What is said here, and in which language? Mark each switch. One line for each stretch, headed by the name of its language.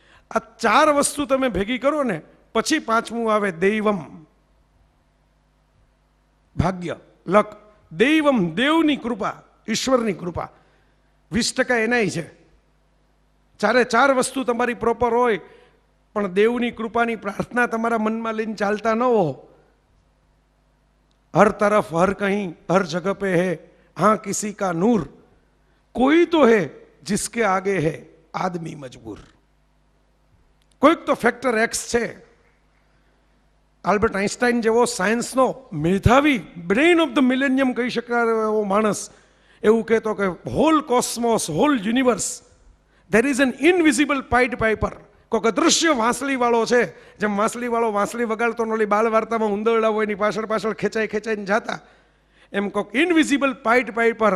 Gujarati: આ 4 વસ્તુ તમે ભેગી કરો ને પછી 5મું આવે દૈવમ, ભાગ્ય, લક. દૈવમ, દેવની કૃપા, ઈશ્વરની કૃપા 20% એનાય છે. 4 વસ્તુ તમારી પ્રોપર હોય પણ દેવની કૃપાની પ્રાર્થના તમારા મનમાં લઈને ચાલતા ન હો.
Hindi: હર તરફ હર કहीं હર જગહ पे है हाँ किसी का नूर कोई तो है जिसके आगे है आदमी मजबूर.
Gujarati: કોઈક તો ફેક્ટર એક્સ છે. આલ્બર્ટ આઇન્સ્ટાઈન જેવો સાયન્સનો મેધાવી, બ્રેઇન ઓફ ધ મિલેનિયમ કહી શકાય એવો માણસ એવું કહેતો કે hall cosmos, hall universe, there is an invisible પાઇડ piper. કોઈક અદૃશ્ય વાંસળીવાળો છે. જેમ વાંસળીવાળો વાંસળી વગાડતો નોલી બાળ વાર્તામાં ઉંદરડા હોય એની પાછળ ખેંચાઈને જાતા, એમ કોઈક ઇનવિઝિબલ પાઇડ પાઇપર.